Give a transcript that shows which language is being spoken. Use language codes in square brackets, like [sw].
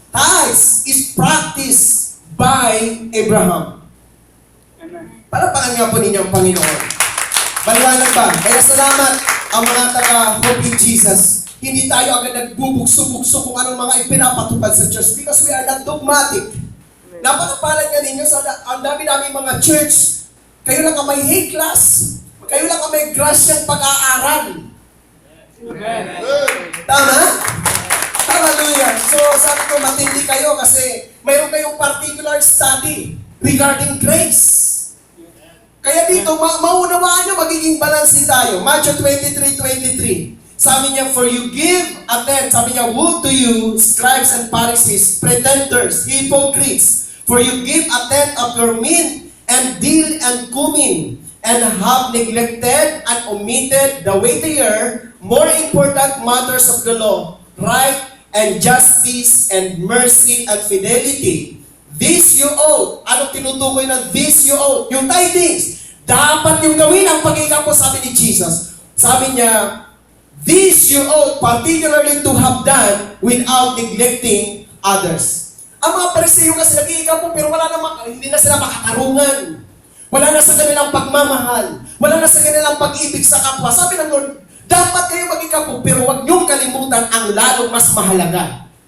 [en] Tithes is practiced by Abraham. [tl] Palapakan nga po ninyo ang Panginoon. Maliwanag ba? Kaya salamat ang mga taga-Hope in Jesus. Hindi tayo agad nagbubugso-bugso kung anong mga ipinapatupad sa church [en] because we are not dogmatic. [tl] Napakapalan nga ninyo sa ang dami-dami mga church. Kayo lang ang may hate class. Kayo lang ang may grasyang pag-aaral. Amen. Tama? Hallelujah. So sabi ko, matindi kayo kasi mayroon kayong [en] particular study regarding grace. [tl] Kaya dito, maunawaan nyo, magiging balansin tayo. Matthew 23:23. Sabi niya, [en] for you give a tenth. Sabi niya, woe to you, scribes and Pharisees, pretenders, hypocrites. For you give a tenth of your mint and dill and cumin, and have neglected and omitted the weightier, more important matters of the law, right and justice and mercy and fidelity. This you owe. [tl] Anong tinutukoy na [en] this you owe? Yung tithings. [tl] Dapat yung gawin ang pag-iikapo, sabi ni Jesus. Sabi niya, [en] this you owe particularly to have done without neglecting others. [tl] Ang mga Pariseo kasi nag-iikapo pero hindi na sila makatarungan. Wala na sa kanilang pagmamahal. Wala na sa kanilang pag-ibig sa kapwa. Sabi ng Lord, dapat kayo mag-ikapo pero huwag niyong kalimutan ang lalong mas mahalaga.